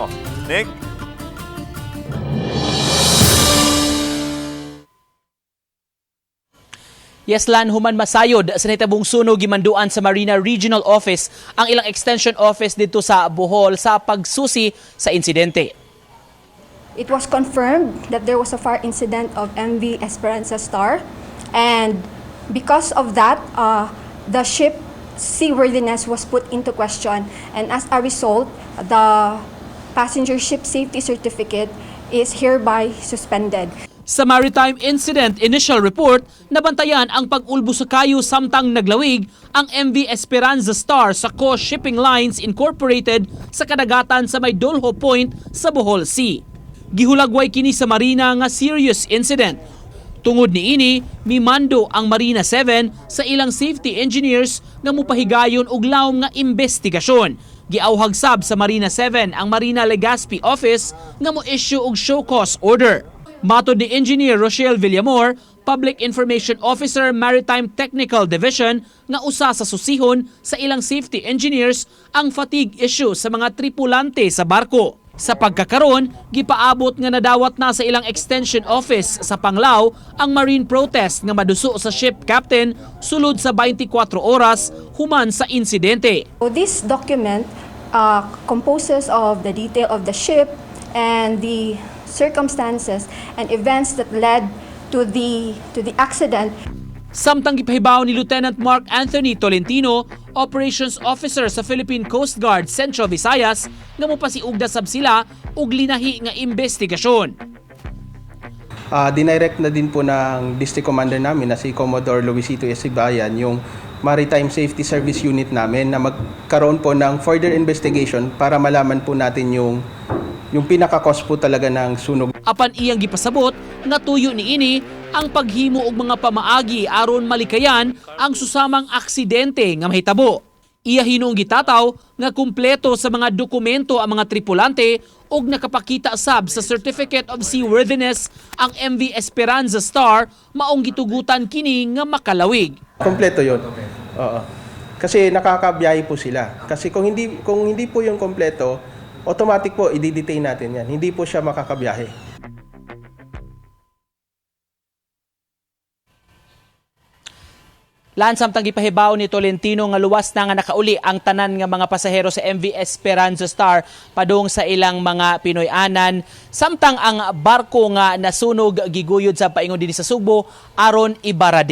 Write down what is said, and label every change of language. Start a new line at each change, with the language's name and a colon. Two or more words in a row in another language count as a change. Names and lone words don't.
Cebuano: Nick? Yeslan, human masayod sa nahitabong sunog gimanduan sa Marina Regional Office ang ilang
English: extension office
Cebuano: dito sa Bohol sa pagsusi sa insidente.
English: It was confirmed that there was a fire incident of MV Esperanza Star, and because of that, the ship seaworthiness was put into question, and as a result, the passenger ship safety certificate is hereby suspended.
Cebuano: Sa
English: maritime incident initial report,
Cebuano: nabantayan ang pag-ulbo sa kayo samtang naglawig ang MV Esperanza Star sa Coast Shipping Lines Incorporated sa kadagatan sa may Dolho Point sa Bohol Sea. Gihulagway kini sa Marina nga serious incident. Tungod niini, mimando ang Marina 7 sa ilang
English: safety engineers
Cebuano: nga mupahigayon og lawom nga investigasyon. Giawhag sab sa Marina 7 ang Marina Legazpi Office nga mo-issue og
English: show cause order.
Cebuano: Matod ni Engineer Rochelle Villamor, Public Information Officer Maritime Technical Division, nga usa sa susihon sa ilang
English: safety engineers
Cebuano: ang
English: fatigue issue
Cebuano: sa mga tripulante sa barko. Sa pagkakaron, gipaabot nga nadawat na sa ilang
English: extension office
Cebuano: sa Panglao ang
English: marine protest
Cebuano: nga maduso sa
English: ship captain
Cebuano: sulod sa 24 oras human sa insidente.
English: So this document composes of the detail of the ship and the circumstances and events that led to the accident.
Cebuano: Samtang gipahibaw ni Lieutenant Mark Anthony Tolentino, Operations Officer sa Philippine Coast Guard Central Visayas, nga mopasiugda sab sila og linahi nga investigasyon.
Filipino: Dinirect na din po ng District Commander namin na si Commodore Luisito Esibayan yung Maritime Safety Service Unit namin na magkaroon po ng
English: further investigation
Filipino: para malaman po natin yung pinaka-cause po talaga ng sunog.
Cebuano: Apan iyang gipasabot nga tuyo niini ang paghimo og mga pamaagi aron malikayan ang susamang aksidente nga mahitabo. Iya hinuong gitataw nga kumpleto sa mga dokumento ang mga tripulante og nakapakita sab sa Certificate of Seaworthiness ang MV Esperanza Star maong gitugutan kini nga makalawig.
Filipino: Kompleto 'yon. Oo. Kasi nakakabiyahe po sila. Kasi kung hindi po yung kompleto, automatic po i-detain natin 'yan. Hindi po siya makakabiyahe.
Cebuano: Samtang gipahibaw ni Tolentino nga luwas na nga nakauli ang tanan nga mga pasahero sa MV Esperanza Star padung sa ilang mga Pinoy-anan, samtang ang barko nga nasunog giguyod sa paingon dinhi sa Subo aron ibaradero.